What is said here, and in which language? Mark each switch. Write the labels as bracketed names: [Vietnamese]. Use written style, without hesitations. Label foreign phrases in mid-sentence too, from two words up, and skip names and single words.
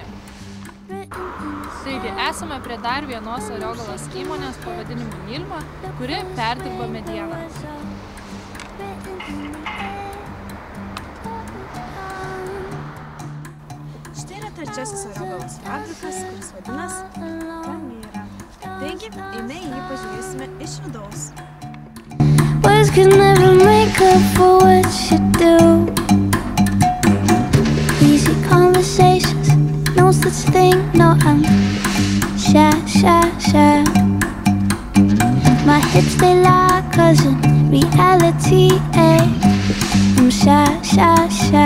[Lithuanian] Taigi, esame prie dar vienos Ariogalos įmonės pavadinimu Nilma, kuri perdirba medieną. Štai yra trečiasis Ariogalos fabrikas, kuris vadinasi Kamira. Taigi, eime į jį pažiūrėsime iš vidaus. [English] Words could never make up for what you do. Easy conversations, no such thing, no, I'm shy. My hips, they lie, 'cause in reality, I'm shy.